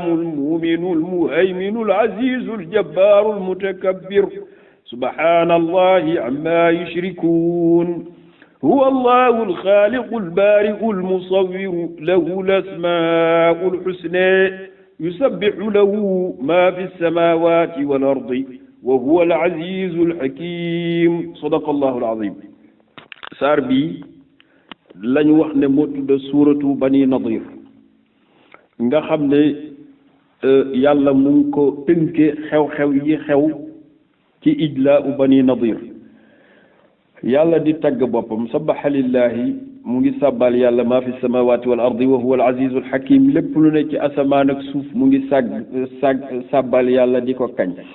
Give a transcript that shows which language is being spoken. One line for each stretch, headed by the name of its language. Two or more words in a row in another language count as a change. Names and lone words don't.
Arabic: المؤمن المهيمن العزيز الجبار المتكبر سبحان الله عما يشركون هو الله الخالق البارئ المصور له الأسماء الحسنى يسبح له ما في السماوات والأرض وهو العزيز الحكيم صدق الله العظيم
Wolof: saar bi lañu wax ne moo tudd suuratu bani nadir nga xam ne yàlla mu ngi ko tënke xew-xew yi xew ci ijlaa u bani nadir yàlla di tagg boppam
Arabic: سبح لله
Wolof: mu ngi sàbbal yàlla
Arabic: ما في السماوات والأرض وهو العزيز الحكيم
Wolof: lépp lu ne ci asamaan ak suuf mu ngi sàbbal yàlla di ko kañ